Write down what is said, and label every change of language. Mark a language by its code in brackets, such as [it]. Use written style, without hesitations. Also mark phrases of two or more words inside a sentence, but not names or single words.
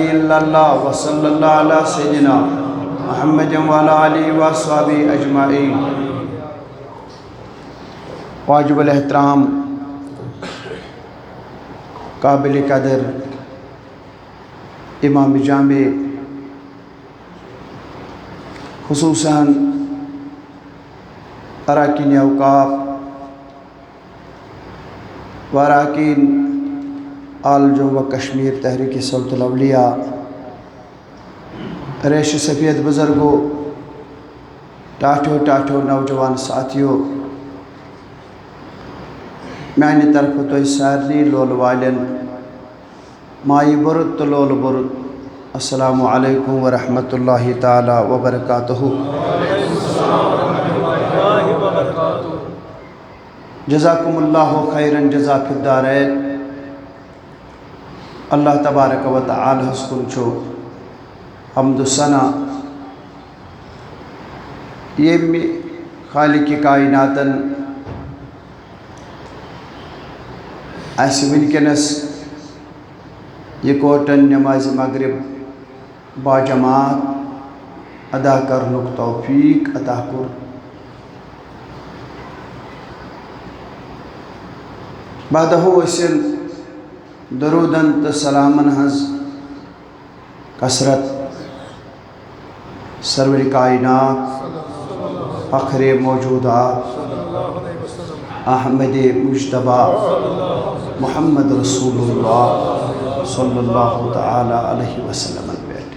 [ar] إلا الله وصلى الله على سيدنا محمد وعلى آله وصحبه أجمعين. [ks] واجب الاحترام قابل قدر امام جامع خصوصاً اراکین اوقاف و اراکین آل جموں و کشمیر تحریک صوت الاولیاء ریش سفید بزرگوں ٹاٹھو نوجوان ساتھیوں میانہ طرف تو سارنی لول والن مائی برد تو لول برد [ar] السلام علیکم ورحمۃ اللہ تعالی وبرکاتہ. جزاکم اللہ خیراً جزا فی الدارین. اللہ تبارک و تعالی [ks] حسکن چھو حمد و ثنا یہ خالق کائناتن ایسے ونکنس یہ کوٹن نماز مغرب با جماعت ادا کرنک توفیق عطا کر. بعدہ اسن درودن تو سلامن ہز کثرت سرور کائنات فخر موجودات احمد مجتبی محمد رسول اللہ [ar] صلی اللہ تعالی علیہ وسلم [ks] بیٹھ.